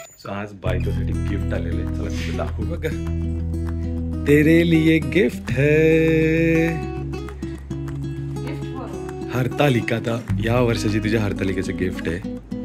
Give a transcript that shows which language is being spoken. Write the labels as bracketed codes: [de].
[mr] आज बायकोसाठी गिफ्ट आलेले, चला तिथे दाखवू बघा. [hi] तेरे लिए गिफ्ट है हरतालिका. [mr] या वर्षाची तुझ्या हरतालिकेचं गिफ्ट आहे.